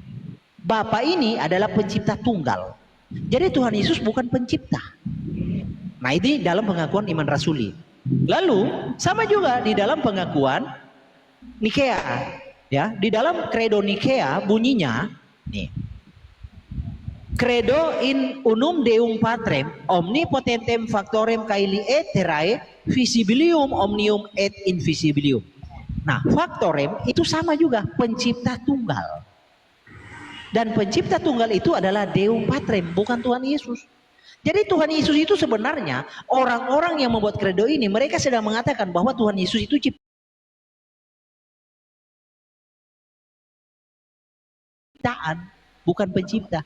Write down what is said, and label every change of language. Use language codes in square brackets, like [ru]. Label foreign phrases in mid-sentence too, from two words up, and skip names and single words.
[id] Bapa ini adalah pencipta tunggal. Jadi Tuhan Yesus bukan pencipta. Nah, ini dalam pengakuan iman rasuli. Lalu sama juga di dalam pengakuan Nikea, ya, di dalam kredo Nikea bunyinya nih. [la] Credo in unum Deum Patrem omnipotentem factorem caeli eterae visibilium omnium et invisibilium. [id] Nah, factorem itu sama juga pencipta tunggal. Dan pencipta tunggal itu adalah [la] Deum Patrem, [id] bukan Tuhan Yesus. Jadi Tuhan Yesus itu sebenarnya orang-orang yang membuat credo ini mereka sedang mengatakan bahwa Tuhan Yesus itu ciptaan, bukan pencipta.